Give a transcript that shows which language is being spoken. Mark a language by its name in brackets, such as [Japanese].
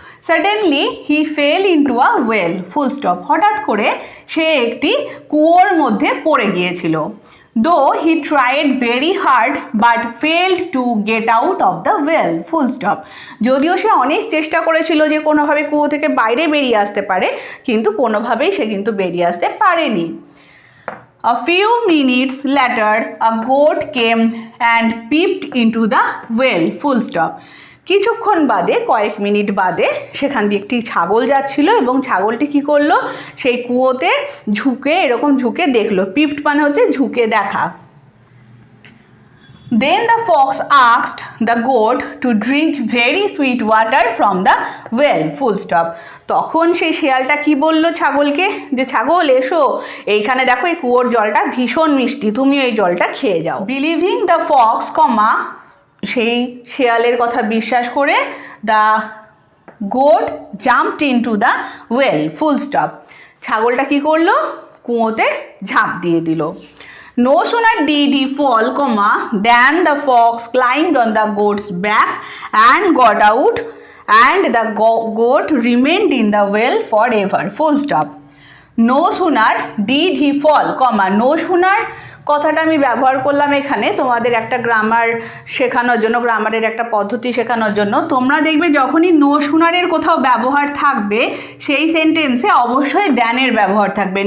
[English] Suddenly he fell into a well, full stop. [Bangla] হঠাৎ করে সে একটি কুয়োর মধ্যে পড়ে গিয়েছিল। [English] Though he tried very hard but failed to get out of the well, full stop. [Bangla] যদিও সে অনেক চেষ্টা করেছিল যে কোনোভাবে কুয়ো থেকে বাইরে বেরিয়ে আসতে পারে, কিন্তু কোনোভাবেই সে কিন্তু বেরিয়ে আসতে পারেনি। [English] A few minutes later, a goat came and peeped into the well, full stop. [Bangla] কিছুক্ষণ বাদে, কয়েক মিনিট বাদে সেখান দিয়ে একটি ছাগল যাচ্ছিল এবং ছাগলটি কি করলো, সেই কুয়োতে ঝুঁকে, এরকম ঝুঁকে দেখলো। পিপড মানে হচ্ছে ঝুঁকে দেখা। [English] Then the fox asked the goat to drink very sweet water from the well, full stop. [Bangla] তখন সেই শিয়ালটা কি বলল ছাগলকে, যে ছাগল এসো, এইখানে দেখো এই কুয়োর জলটা ভীষণ মিষ্টি, তুমি এই জলটা খেয়ে যাও। [English] believing the fox, comma, [Bangla] সেই শিয়ালের কথা বিশ্বাস করে, [English] The goat jumped into the well, full stop. [Bangla] ছাগলটা কি করলো, কুয়োতে ঝাঁপ দিয়ে দিল। [English] No sooner did he fall, than the fox climbed on the goat's back and got out, and the goat remained in the well forever, full stop. No sooner did he fall, [Bangla] no sooner কথাটা আমি ব্যবহার করলাম এখানে তোমাদের একটা grammar শেখানোর জন্য, গ্রামারের একটা পদ্ধতি শেখানোর জন্য। তোমরা দেখবে যখনই নো শুনারের কোথাও ব্যবহার থাকবে সেই সেন্টেন্সে অবশ্যই দ্যানের ব্যবহার থাকবে।